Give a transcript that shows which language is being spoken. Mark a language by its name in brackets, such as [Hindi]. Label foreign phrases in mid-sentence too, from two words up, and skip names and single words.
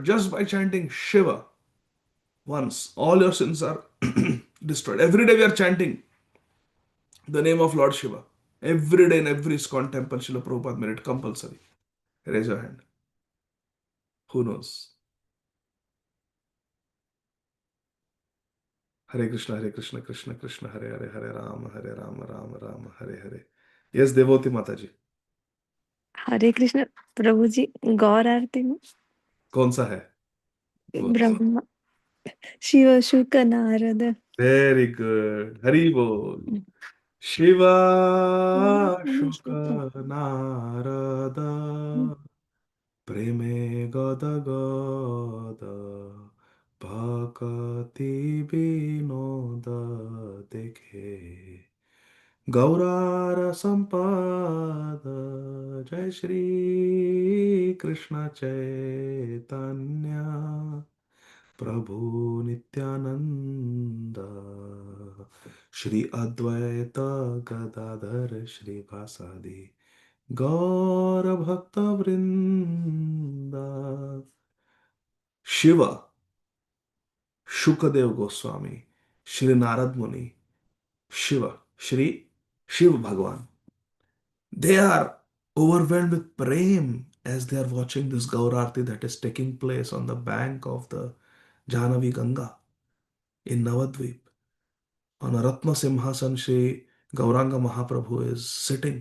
[English] Just by chanting Shiva once, all your sins are destroyed. Every day we are chanting the name of Lord Shiva. Every day in every ISKCON temple, Srila Prabhupada made it compulsory. Raise your hand. Who knows? Hare Krishna, Krishna Krishna, Hare Hare, Hare Rama, Rama Rama, Hare Hare. Yes, Devoti Mataji. [Hindi] हरे कृष्ण प्रभु जी गौर आरती में कौन सा है? ब्रह्मा शिव शुक नारद [English] very good. [Bangla] হরি বোল. শিবা শুক নারদ প্রেমে গদ গদ ভক্তি বিনোদ দেখে গৌরার সম্পদ জয় শ্রী কৃষ্ণ চৈতন্য প্রভু নিত্যানন্দ শ্রী অদ্বৈত গদাধর শ্রীবাসাদি গৌর ভক্ত বৃন্দ. [English] शिव, शुकदेव गोस्वामी, श्री नारद मुनि, शिव, श्री शिव Bhagwan, they are overwhelmed with prem as they are watching this Gaur Aarti that is taking place on the bank of the Jahnavi Ganga in Navadvip. On a Ratna Simhasan, Shri Gauranga Mahaprabhu is sitting.